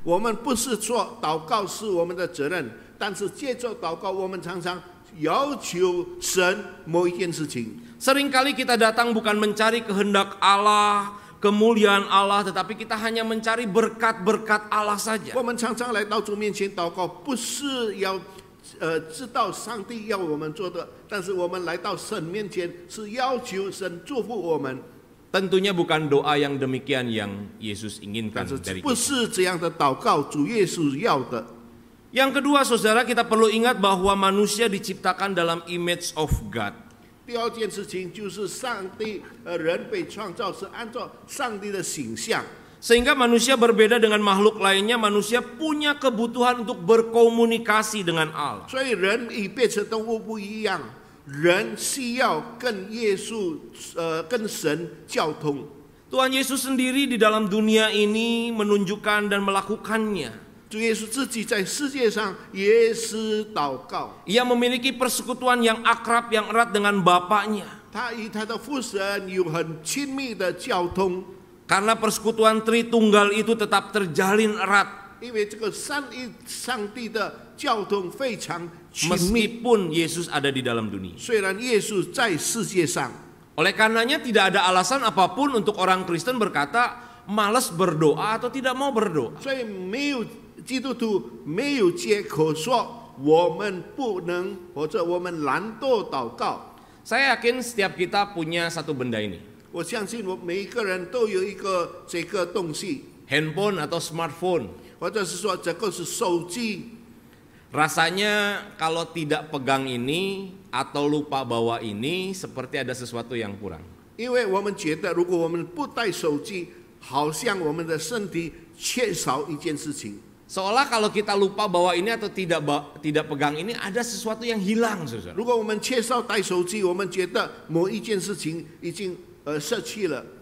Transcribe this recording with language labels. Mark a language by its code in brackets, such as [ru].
[zh] 我们不是说祷告是我们的责任，但是借着祷告，我们常常要求神某一件事情。 [id] Seringkali kita datang bukan mencari kehendak Allah, kemuliaan Allah, tetapi kita hanya mencari berkat-berkat Allah saja. [zh] 我们常常来到主面前祷告，不是要知道上帝要我们做的，但是我们来到神面前是要求神祝福我们。 [id] Tentunya bukan doa yang demikian yang Yesus inginkan [zh] 但是 [id] dari [zh] 不是这样的祷告，主耶稣要的。 [id] Yang kedua saudara, kita perlu ingat bahwa manusia diciptakan dalam [en] image of God. [zh] 第二件事情就是上帝人被创造是按照上帝的形象。 [id] Sehingga manusia berbeda dengan makhluk lainnya, manusia punya kebutuhan untuk berkomunikasi dengan Allah. [zh] 所以人与别的动物不一样，人需要跟耶稣跟神交通。 [id] Tuhan Yesus sendiri di dalam dunia ini menunjukkan dan melakukannya. [zh] 主耶稣自己在世界上也是祷告， [id] Ia memiliki persekutuan yang akrab, yang erat dengan Bapaknya. [zh] 他与他的父神有很亲密的交通， [id] Karena persekutuan Tritunggal itu tetap terjalin erat. [zh] 因为这个上帝的交通非常亲密。 [id] Meskipun Yesus ada di dalam dunia. [zh] 虽然耶稣在世界上， [id] Oleh karenanya tidak ada alasan apapun untuk orang Kristen berkata malas berdoa atau tidak mau berdoa. [zh] 所以没有基督徒没有借口说我们不能或者我们懒惰祷告。 [id] Saya yakin setiap kita punya satu benda ini. [zh] 我相信我每一个人都有一个这个东西， [id] Handphone atau smartphone. [zh] 或者是说这个是手机。 [id] Rasanya kalau tidak pegang ini atau lupa bawa ini seperti ada sesuatu yang kurang. [zh] 因为我们觉得，如果我们不带手机，好像我们的身体缺少一件事情。 [id] Seolah kalau kita lupa bawa ini atau tidak pegang ini ada sesuatu yang hilang, saudara. [zh] 如果我们缺少带手机，我们觉得某一件事情已经失去了。